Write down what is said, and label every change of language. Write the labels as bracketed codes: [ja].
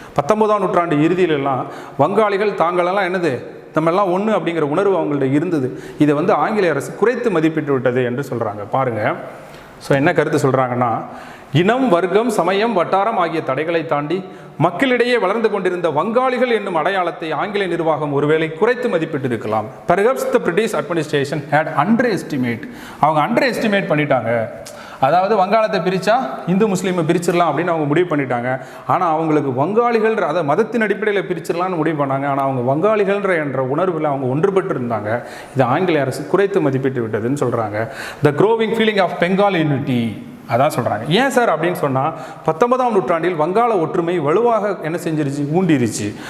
[ta] 19ஆம் நூற்றாண்டு இறுதியிலெல்லாம் வங்காளிகள் தாங்களெல்லாம் என்னது, நம்மெல்லாம் ஒன்று அப்படிங்கிற உணர்வு அவங்கள்ட்ட இருந்தது. இதை வந்து ஆங்கிலேய அரசு குறைத்து மதிப்பிட்டு விட்டது என்று சொல்கிறாங்க. பாருங்கள், ஸோ என்ன கருத்து சொல்கிறாங்கன்னா, இனம், வர்க்கம், சமயம், வட்டாரம் ஆகிய தடைகளை தாண்டி மக்களிடையே வளர்ந்து கொண்டிருந்த வங்காளிகள் என்னும் அடையாளத்தை ஆங்கில நிர்வாகம் ஒருவேளை குறைத்து மதிப்பிட்டு இருக்கலாம். [en] Perhaps the British administration had underestimate, [ta] அவங்க அண்டர் எஸ்டிமேட் பண்ணிட்டாங்க. அதாவது வங்காளத்தை பிரித்தா இந்து முஸ்லீமை பிரிச்சிடலாம் அப்படின்னு அவங்க முடிவு பண்ணிட்டாங்க. ஆனால் அவங்களுக்கு வங்காளிகள், அதை மதத்தின் அடிப்படையில் பிரிச்சிடலான்னு முடிவு பண்ணாங்க. ஆனால் அவங்க வங்காளிகள்ன்ற என்ற உணர்வில் அவங்க ஒன்றுபட்டு இருந்தாங்க. இது ஆங்கிலேய அரசு குறைத்து மதிப்பிட்டு விட்டதுன்னு சொல்கிறாங்க. [en] the growing feeling of Bengal unity [ta] அதான் சொல்கிறாங்க. ஏன் சார் அப்படின்னு சொன்னால், 19ஆம் நூற்றாண்டில் வங்காள ஒற்றுமை வலுவாக என்ன செஞ்சிருச்சு, ஊண்டிருச்சு.